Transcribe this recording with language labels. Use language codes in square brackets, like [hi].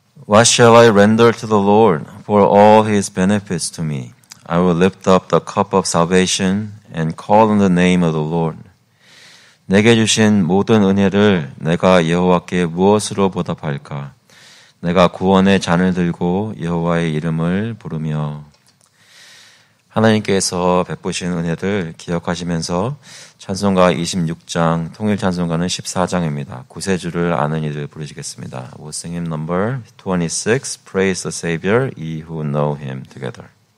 [en] What shall I render to the Lord for all His benefits to me? I will lift up the cup of salvation and call on the name of the Lord. [ko] 내게 주신 모든 은혜를 내가 여호와께 무엇으로 보답할까? 내가 구원의 잔을 들고 여호와의 이름을 부르며. 하나님께서 베푸신 은혜를 기억하시면서 찬송가 26장, 통일 찬송가는 14장입니다. 구세주를 아는 이들 부르시겠습니다. [en] We'll sing hymn number 26, Praise the Savior, ye who know him together.